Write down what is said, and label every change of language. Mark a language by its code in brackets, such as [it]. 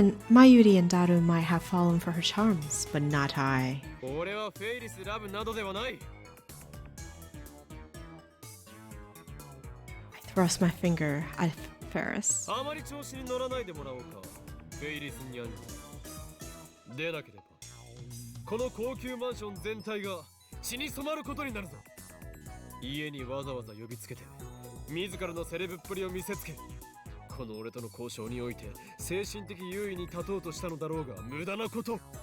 [en] Mayuri and Daru might have fallen for her charms, but not I. [ja] 俺はフェイリスラブなどではない。 [en] I thrust my finger at Ferris. [ja] あまり調子に乗らないでもらおうか、フェイリスニャン。でなければこの高級マンション全体が血に染まることになるぞ。家にわざわざ呼びつけて自らのセレブっぷりを見せつけ、この俺との交渉において精神的優位に立とうとしたのだろうが無駄なこと。